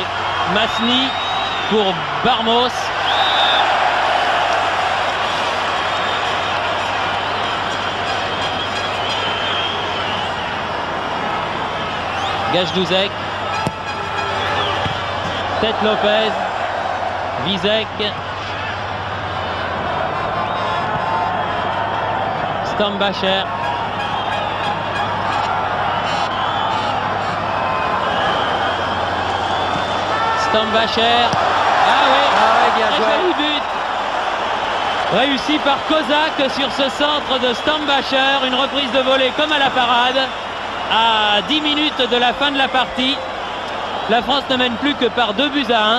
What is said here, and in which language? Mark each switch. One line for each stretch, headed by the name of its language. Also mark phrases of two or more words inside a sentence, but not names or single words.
French: Masny pour Barmos. Gajduzek. Tête Lopez. Vizek. Stambacher. Stambacher. Ah oui, bien très joué. joli but. Réussi par Kozak sur ce centre de Stambacher. Une reprise de volée comme à la parade. À 10 minutes de la fin de la partie. La France ne mène plus que par 2-1.